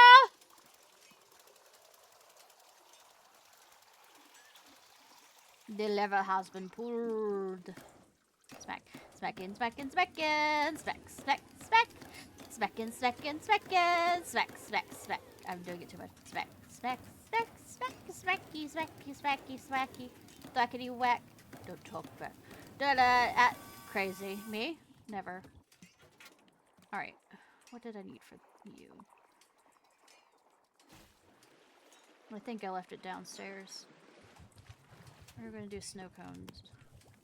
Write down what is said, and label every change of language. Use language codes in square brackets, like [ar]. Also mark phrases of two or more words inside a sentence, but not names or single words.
[en] The lever has been pulled. Smack, smackin', smackin', smackin', smack, smack, smack, smackin', smackin', smackin', smack, smack, smack. I'm doing it too much. Smack, smack, smack, smack, smacky, smacky, smacky, smacky, thwackity whack. Don't talk back. Da-da, crazy. Me? Never. Alright. What did I need for you? I think I left it downstairs. We're gonna do snow cones.